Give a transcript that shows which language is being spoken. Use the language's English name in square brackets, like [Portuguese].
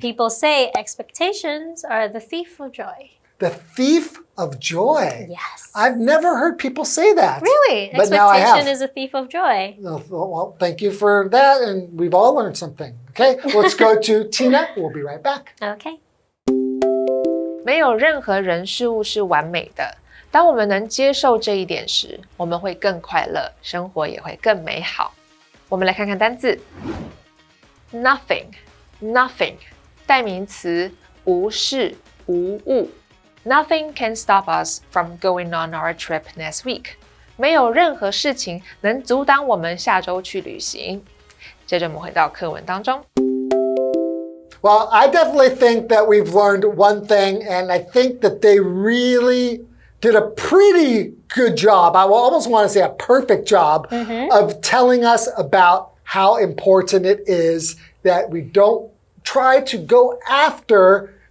[English] People say expectations are the thief of joy. The thief of joy. Yes. I've never heard people say that. Really? But now I Expectation have. is a thief of joy. Well, thank you for that, and we've all learned something. Okay, let's go to Tina. We'll be right back. Okay. [Chinese] 没有任何人事物是完美的。当我们能接受这一点时，我们会更快乐，生活也会更美好。我们来看看单字 nothing 代名词，无事无物。 [English] Nothing can stop us from going on our trip next week. [Chinese] 没有任何事情能阻挡我们下周去旅行。接着我们回到课文当中。 [English] Well, I definitely think that we've learned one thing, and I think that they really did a pretty good job. I almost want to say a perfect job of telling us about how important it is that we don't try to go after